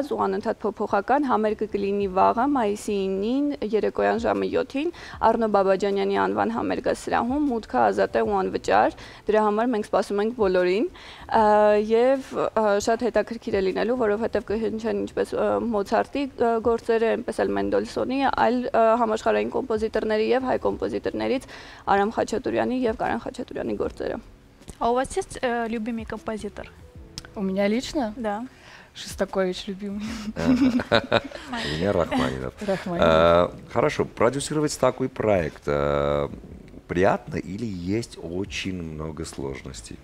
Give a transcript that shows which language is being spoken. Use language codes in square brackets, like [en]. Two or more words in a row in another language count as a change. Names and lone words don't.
[hy] ու անընդհատ փոփոխական, համերգը կլինի վաղը մայիսի 9-ին երեկոյան ժամը 7-ին Առնո Բաբաջանյանի անվան համերգասրահում, մուտքը ազատ է ու անվճար, դրա համար մենք սպասում ենք բոլորին եւ շատ հետաքրքիր է լինելու, որովհետեւ կհնչեն ինչպես Մոցարտի գործերը, այնպես էլ Մենդելսոնի, այլ համաշխարհային կոմպոզիտորների եւ հայ կոմպոզիտորներից Արամ Խաչատուրյանի եւ Կարեն Խաչատուրյանի գործերը։ [ru] А у вас есть любимый композитор? У меня лично? Да. Шостакович любимый. У меня Рахманинов. Хорошо, продюсировать такой проект приятно или есть очень много сложностей?